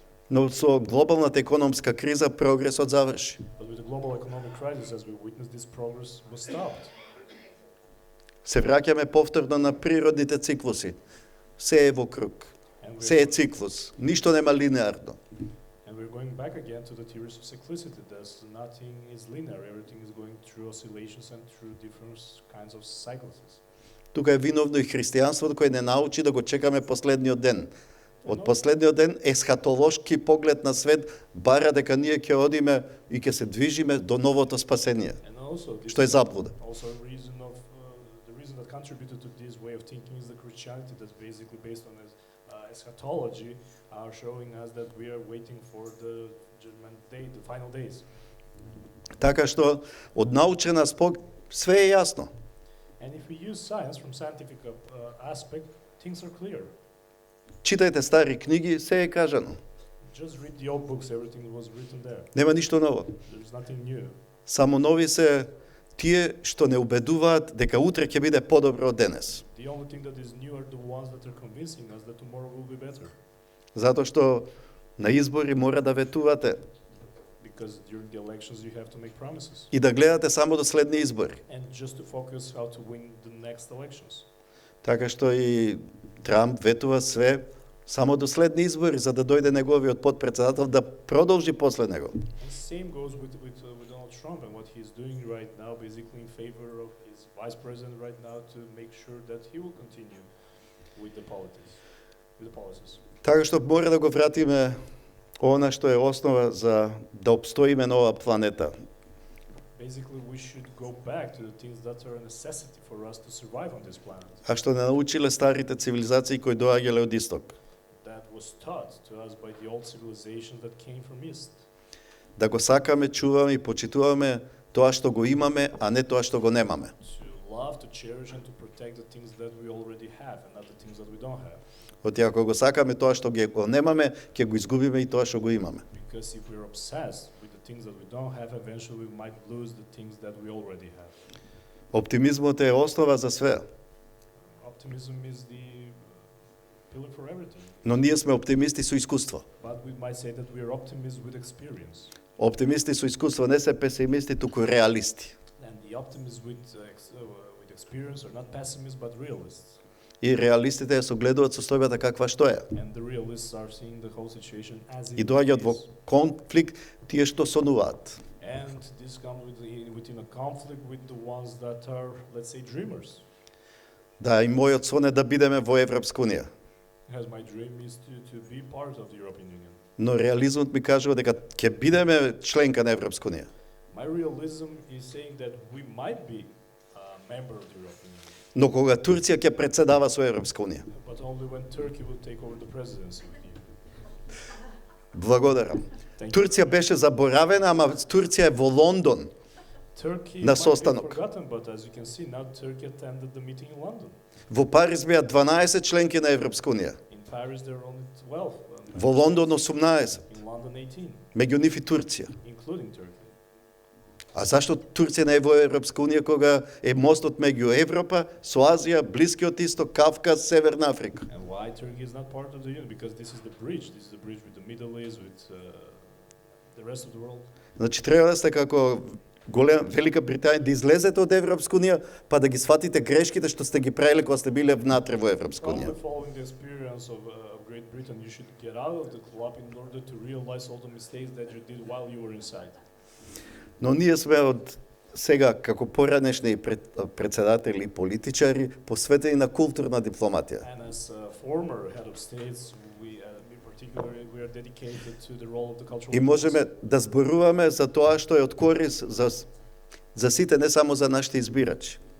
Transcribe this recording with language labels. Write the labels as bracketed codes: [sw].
[mk] Но со глобалната економска криза прогресот заврши. [en] But with the global economic crisis, as we witnessed, this progress was stopped. [mk] Се враќаме повторно на природните циклуси. Се е во круг. Се е циклус. Ништо нема линеарно. [en] And we're going back again to the theories of cyclicity. There's nothing is linear. Everything is going through oscillations and through different kinds of cycles. [mk] Тука е виновно и христијанството кој не научи да го чекаме последниот ден. Од последниот ден есхатолошки поглед на свет бара дека ние ќе одиме и ќе се движиме до новото спасение, што е заблуда. [en] Also the reason that contributed to this way of thinking is the Christianity that's basically based on eschatology, showing us that we are waiting for the judgment day, the final days. [mk] Така што од научен аспект све е јасно. [en] And if we use science from scientific aspect, things are clear. [mk] Читајте стари книги, се е кажано. [en] Just read the old books, everything was written there. [mk] Нема ништо ново. [en] There's nothing new. [mk] Само нови се тие што не убедуваат дека утре ќе биде подобро од денес. [en] The only thing that is new are the ones that are convincing us that tomorrow will be better. [mk] Затоа што на избори мора да ветувате [en] Because during the elections you have to make promises. [mk] и да гледате само до следни избори. [en] And just to focus how to win the next elections. [mk] Така што и Трамп ветува све само до следни избори, за да дојде неговиот подпредседател да продолжи после него. [en] And same goes with Donald Trump and what he's doing right now, basically in favor of his vice president right now to make sure that he will continue with the politics, with the policies. [mk] Така што мора да го вратиме она што е основа за да обстоиме на оваа планета. [en] Basically, we should go back to the things that are a necessity for us to survive on this planet. [mk] А што не научиле старите цивилизации кои доаѓале од исток. [en] That was taught to us by the old civilizations that came from East. [mk] Да го сакаме, чуваме и почитуваме тоа што го имаме, а не тоа што го немаме. [en] To love, to cherish, and to protect the things that we already have, and not the things that we don't have. [mk] Оти ако го сакаме тоа што го немаме, ќе го изгубиме и тоа што го имаме. [en] Because if we're obsessed with the things that we don't have, eventually we might lose the things that we already have. [mk] Оптимизмот е основа за све. [en] Optimism is the pillar for everything. [mk] Но ние сме оптимисти со искуство. [en] But we might say that we are optimists with experience. [mk] Оптимисти со искуство не се песимисти, туку реалисти. [en] And the optimists with experience are not pessimists but realists. [mk] И реалистите ја согледуваат состојбата каква што е. [en] And the realists are seeing the whole situation as [mk] И [en] it [mk] доаѓаат во [en] is. [mk] конфликт тие што сонуваат. [en] And this comes within a conflict with the ones that are, let's say, dreamers. [mk] Да, и мојот сон е да бидеме во Европска унија. [en] As my dream is to be part of the European Union. [mk] Но реализмот ми кажува дека ќе бидеме членка на Европска унија. [en] My realism is saying that we might be a member of the European Union. [mk] Но кога Турција ќе председава со Европска унија. [en] But only when Turkey will take over the presidency with you. [mk] Благодарам. [en] Thank you. [mk] Турција беше заборавена, ама Турција е во Лондон. [en] Turkey [mk] на [en] might be [mk] состанок. [en] forgotten, but as you can see, now Turkey attended the meeting in London. [mk] Во Париз беа 12 членки на Европска унија. [en] In Paris, there are only 12. [mk] Во Лондон 18. [en] In London, 18, [mk] Меѓу нив и Турција. [en] including Turkey. [mk] А зашто Турција не е во Европска унија кога е мостот меѓу Европа со Азија, Блискиот Исток, Кавказ, Северна Африка? [en] And why Turkey is not part of the Union? Because this is the bridge. This is the bridge with the Middle East, with the rest of the world. [mk] Значи треба да сте како Велика Британија да излезете од Европска унија, па да ги сватите грешките што сте ги правиле кога сте биле внатре во Европска унија. [en] Probably following the experience of Great Britain, you should get out of the club in order to realize all the mistakes that you did while you were inside. [mk] Но ние сме од сега како поранешни председатели и политичари посветени на културна дипломатија. [en] And as a former head of states, in particular, we are dedicated to the role of the cultural. [mk] И можеме да зборуваме за тоа што е од корис за сите, не само за нашите избирачи.